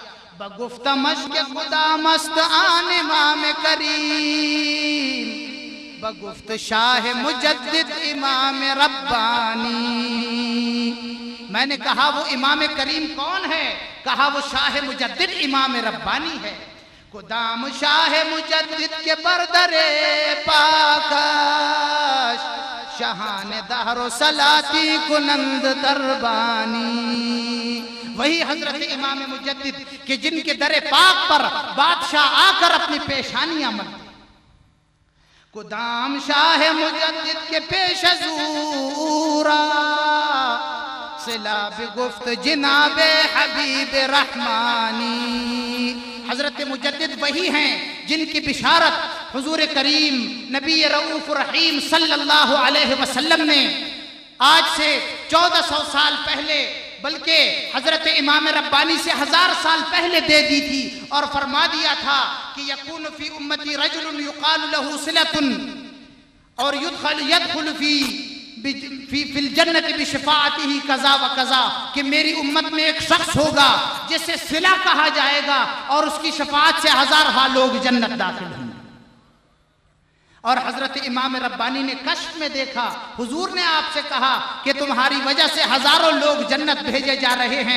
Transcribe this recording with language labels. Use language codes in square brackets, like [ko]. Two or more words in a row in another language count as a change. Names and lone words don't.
[fa] بگفت مشک خدا مست آن امام کریم بگفت شاہ مجدد امام ربانی. [ur] میں نے کہا وہ امام کریم کون ہے؟ کہا وہ شاہ مجدد امام ربانی ہے. [fa] قدام شاہ مجدد کے بردر پاکش شاہان دہر و سلاتی کنند دربانی. [ur] وہی حضرت امام مجدد کہ جن کے در پاک پر بادشاہ آ کر اپنی پیشانیاں ملتے. [fa] قدام شاہ مجدد کے پیش زورا صلا بگفت جناب حبیب رحمانی. [ur] حضرت مجدد وہی ہیں جن کی بشارت حضور کریم نبی رؤوف رحیم صلی اللہ علیہ وسلم نے آج سے 1400 سال پہلے بلکہ حضرت امام ربانی سے 1000 سال پہلے دے دی تھی اور فرما دیا تھا کہ [ar] یکون فی امتی رجل یقال له صلۃ [ur] اور [ar] یدخل فی الجنت بشفاعتہ کذا و کذا، [ur] کہ میری امت میں ایک شخص ہوگا جسے صلہ کہا جائے گا اور اس کی شفاعت سے 1000 لوگ جنت داخل ہوں گے. اور حضرت امام ربانی نے کشف میں دیکھا، حضور نے آپ سے کہا کہ تمہاری وجہ سے 1000 لوگ جنت بھیجے جا رہے ہیں.